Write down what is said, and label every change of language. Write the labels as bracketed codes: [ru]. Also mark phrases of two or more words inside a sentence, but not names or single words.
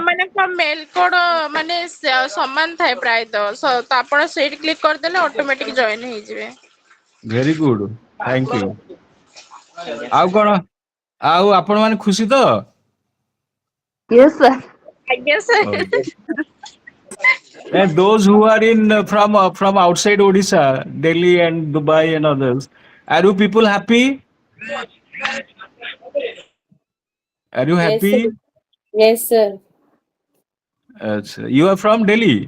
[or] ସେମାନଙ୍କ [en] mail code [or] ମାନେ ସମାନ ଥାଏ ପ୍ରାୟତଃ। ତ ଆପଣ ସେଇଠି କ୍ଲିକ୍ କରିଦେଲେ [en] automatic join [or] ହେଇଯିବେ। [en] very good, thank you. [or] ଆଉ କଣ? ଆଉ ଆପଣ ମାନେ ଖୁସି ତ? [en] yes sir. [or] ଆଜ୍ଞା ସାର୍। [en] And those who are in from outside Odisha, Delhi and Dubai and others, are you people happy? Are you Yes, sir. happy? Yes, sir. You are from Delhi,